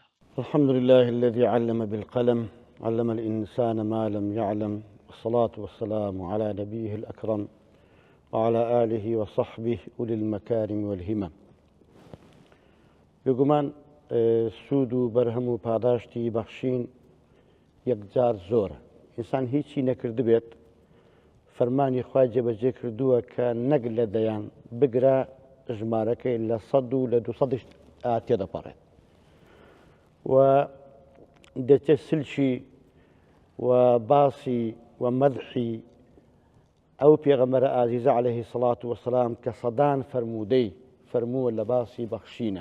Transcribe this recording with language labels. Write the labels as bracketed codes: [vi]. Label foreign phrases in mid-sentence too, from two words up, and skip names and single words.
[ar] الحمد لله الذي علم بالقلم علم الإنسان ما لم يعلم والصلاة والسلام على نبيه الأكرم وعلى آله وصحبه أولي المكارم والهمم [ckb] بێگومان سوود و بەرهەم و پاداشتی بەخشین یەکجار زۆرە. ئینسان هیچی نەکرد بێت فەرمانی خوای جێبەجێ کردووە کە نەک لە دەیان بگرە ژمارەکەی لە 100 و لە 200 تێدەپەڕێت و دەچێت سلشی و باسی و مەدحی ئەو پێغەمبەرە ئازیزە [ar] عەلەیهی سەڵات وەسەلام [ckb] کە سەدان فەرموودەی فەرمووە لە باسی بەخشینە.